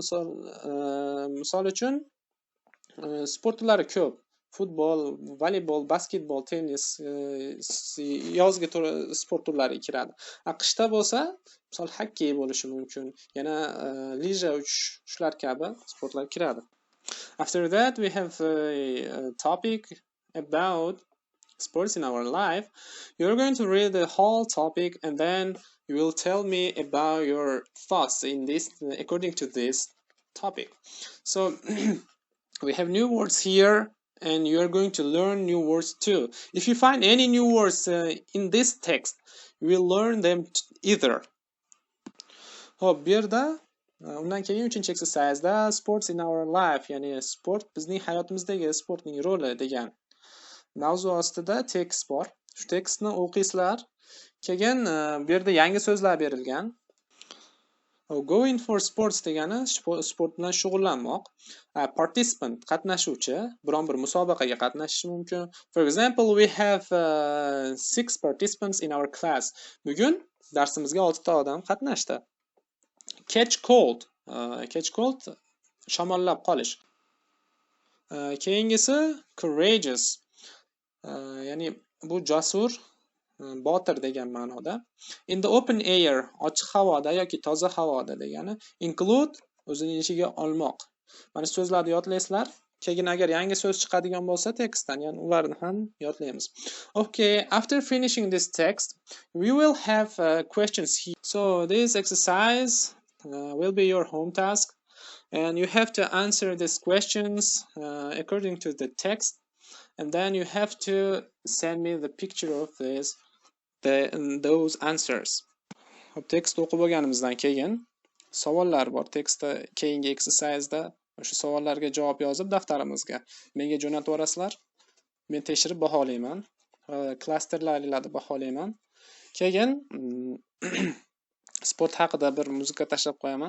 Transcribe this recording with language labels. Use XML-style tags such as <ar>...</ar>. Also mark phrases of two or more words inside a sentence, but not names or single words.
<uz>Misol uchun sport turlari ko'p. Futbol, voleybol, basketbol, tennis, yozgi sport turlari kiradi. Qishda bo'lsa, misol hokkey bo'lishi mumkin. Yana lija uchish, shular kabi sportlar kiradi.</uz> <en>After that, we have a topic about sports in our life. You're going to read the whole topic and then you will tell me about your thoughts in this according to this topic. So we have new words here and you are going to learn new words too. If you find any new words in this text, you will learn them either.</en> <uz>Hop, bu yerda undan keyin 3-exercise'da</uz> <en>sports in our life,</en> <uz>ya'ni sport bizning hayotimizdagi sportning roli degan mavzu ostida tekst bor. Shu tekstni o'qiysizlar. Keyin bu yerda yangi so'zlar berilgan.</uz> <en>Going for sports</en> <uz>degani sport bilan shug'ullanmoq. Participant, qatnashuvchi, biron bir musobaqaga qatnashishi mumkin.</uz> <en>For example, we have 6 participants in our class.</en> <uz>Bugun darsimizga 6 ta odam qatnashdi.</uz> <en>Catch cold. Catch cold</en> <uz>shamollab qolish. Keyingisi courageous. Ya'ni bu jasur, botir degan ma'noda.</uz> <en>In the open air,</en> <uz>ochiq havoda yoki toza havoda degani. Include o'zining ichiga olmoq. Mana so'zlarni yodlaysizlar. Keyin agar yangi so'z chiqadigan bo'lsa tekstdan, ya'ni ularni ham yodlaymiz.</uz> <en>Okay, after finishing this text, we will have questions here. So this exercise will be your home task and you have to answer these questions according to the text and then you have to send me the picture of those answers.</en> <uz>Tekst o'qib bo'lganimizdan keyin savollar bor. Tekstda keyingi exercise'da o'sha savollarga javob yozib daftarimizga menga jo'natib yuborasizlar. Men tekshirib baholayman. Klasterlarni baholayman. Keyin sport haqida bir muzika tashlab qo'yaman.</uz>